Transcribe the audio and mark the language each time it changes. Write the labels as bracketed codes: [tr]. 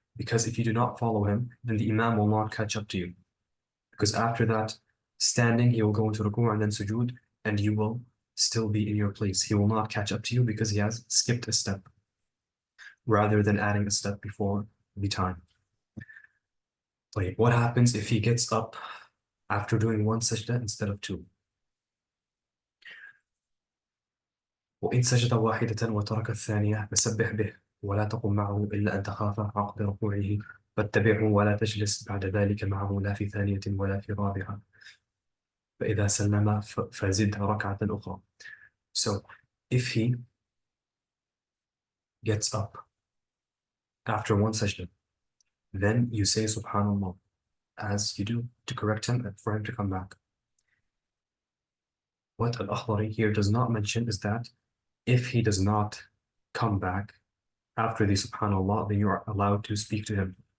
[en] Because if you do not follow him, then the imam will not catch up to you. Because after that, standing, he will go into ruku' and then sujood, and you will still be in your place. He will not catch up to you because he has skipped a step, rather than adding a step before the time. Like, what happens if he gets up after doing one sajda instead of two? [ar] وإن سجد واحدة وترك الثانية فسبح به ولا تقم معه إلا أن تخاف عقب ركوعه فاتبعه ولا تجلس بعد ذلك معه لا في ثانية ولا في رابعة فإذا سلم فزد ركعة أخرى. [en] So if he gets up after one sajda, then you say Subhanallah as you do to correct him and for him to come back. What al-Akhdari here does not mention is that if he does not come back after the Subhanallah, then you are allowed to speak to him.